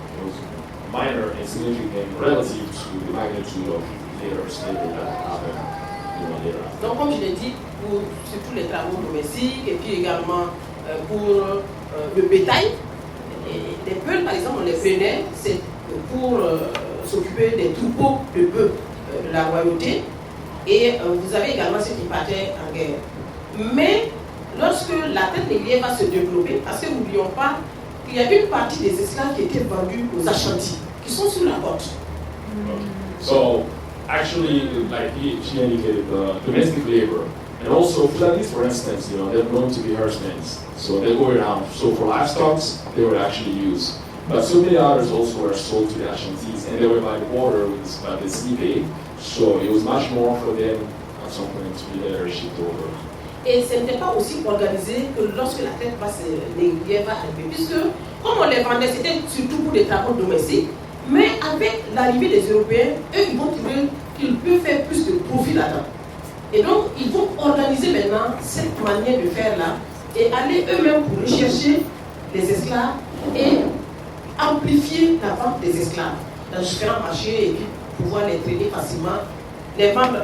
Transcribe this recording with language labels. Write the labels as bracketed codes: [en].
[en] It was minor and significant relative to the magnitude of later slavery that happened later on. [fr] Donc comme je l'ai dit, pour surtout les travaux domestiques et puis également pour le bétail, les bœufs par exemple on les prenait, c'est pour s'occuper des troupeaux de bœufs de la royauté, et vous avez également ceux qui partaient en guerre. Mais lorsque la tête négrière va se développer, parce que n'oublions pas qu'il y a une partie des esclaves qui étaient vendus aux Ashanti, qui sont sur la côte. [en] So, actually, like she indicated, domestic labor, and also Fulanis, for instance, they're known to be herdsmen, so they go around. So for livestock, they were actually used. But so many others also were sold to the Ashantis, and they were by the border by the sea bay, so it was much more for them at some point to be there shipped over. [fr] Et ce n'était pas aussi organisé que lorsque la traite négrière va arriver, puisque comme on les vendait, c'était surtout pour des travaux domestiques, mais avec l'arrivée des Européens, eux, ils vont trouver qu'ils peuvent faire plus de profit là-dedans. Et donc, ils vont organiser maintenant cette manière de faire là, et aller eux-mêmes pour rechercher les esclaves et amplifier la vente des esclaves dans différents marchés et puis pouvoir les traiter facilement, les vendre.